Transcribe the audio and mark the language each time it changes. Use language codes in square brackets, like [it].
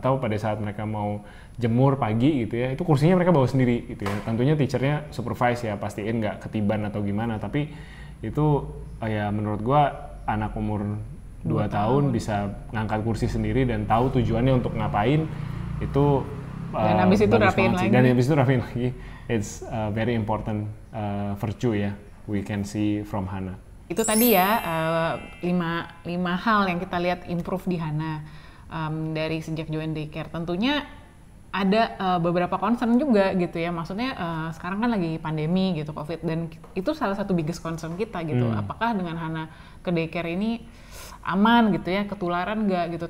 [id] Atau pada saat mereka mau jemur pagi gitu ya, itu kursinya mereka bawa sendiri gitu ya. Tentunya teachernya supervise ya, pastiin nggak ketiban atau gimana. Tapi itu ya menurut gua anak umur 2 tahun bisa ngangkat kursi sendiri dan tahu tujuannya untuk ngapain, itu dan habis itu rapiin lagi. Dan habis itu rapiin lagi. [en] It's a very important virtue ya, we can see from Hana. [id] Itu tadi ya 5 hal yang kita lihat improve di Hana dari sejak join daycare. Tentunya ada beberapa concern juga gitu ya. Maksudnya sekarang kan lagi pandemi gitu, COVID, dan itu salah satu [en] biggest concern [id] kita gitu. Apakah dengan Hana ke daycare ini aman gitu ya, ketularan nggak gitu.